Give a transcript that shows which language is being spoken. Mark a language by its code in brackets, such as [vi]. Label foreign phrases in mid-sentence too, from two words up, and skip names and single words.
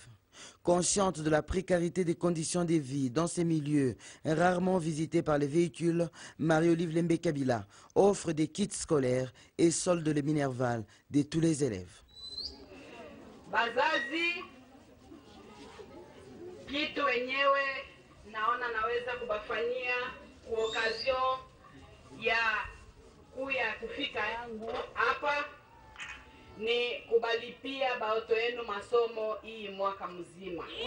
[fr] Consciente de la précarité des conditions de vie dans ces milieux rarement visités par les véhicules, Marie-Olive Lembe Kabila offre des kits scolaires et solde les minervales de tous les élèves. [sw] Bazazi, kitu wenyewe naona naweza kubafanyia kwa occasion ya kuya kufika yangu hapa ni kubalipia baoto yenu masomo hii mwaka mzima.